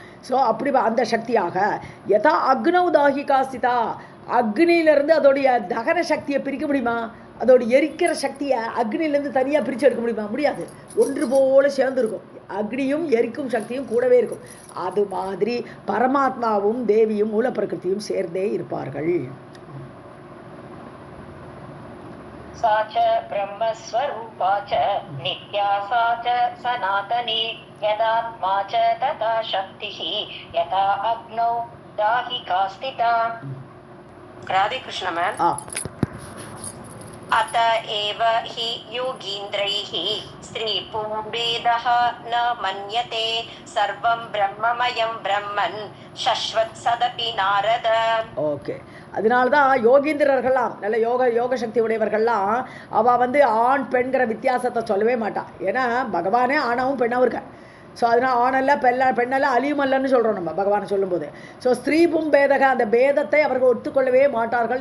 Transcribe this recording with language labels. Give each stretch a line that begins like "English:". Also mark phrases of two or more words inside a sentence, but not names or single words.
Tamil: ஸோ அப்படி அந்த சக்தியாக
Sanskrit: यथा अग्नौ दाहिका स्थिता,
Tamil: அக்னியிலேருந்து அதோடைய தகன சக்தியை பிரிக்க முடியுமா? அதோட எரிக்கிற சக்தியை அக்னியிலேருந்து தனியாக பிரித்து எடுக்க முடியுமா? முடியாது. ஒன்று போல சேர்ந்து இருக்கும். அக்னியும் எரிக்கும் சக்தியும் கூடவே இருக்கும். அது மாதிரி பரமாத்மாவும் தேவியும் மூல பிரகிருதியும் சேர்ந்தே இருப்பார்கள்.
Sanskrit: सा च ब्रह्मस्वरूपा च नित्या सा च सनातनी यदात्मा च तथा शक्तिः यथा अग्नौ दाहिका स्थिता. राधे कृष्ण मैम. अत एव हि योगीन्द्रैः स्त्रीपुंभेदः न मन्यते सर्वं ब्रह्ममयं ब्रह्मन् शश्वत् सदपि नारद.
Tamil: ஓகே, அதனால தான் யோகீந்திரர்கள்லாம், நல்ல யோக சக்தி உடையவர்கள்லாம் அவள் வந்து ஆண் பெண்கிற வித்தியாசத்தை சொல்லவே மாட்டாள். ஏன்னா பகவானே ஆணாவும் பெண்ணாவும் இருக்க. ஸோ அதனால் ஆணல்ல பெண்ணெல்லாம் அழியுமல்லன்னு சொல்கிறோம் நம்ம பகவானை சொல்லும்போது. ஸோ ஸ்திரீபும் பேதக, அந்த பேதத்தை அவர்கள் ஒத்துக்கொள்ளவே மாட்டார்கள்.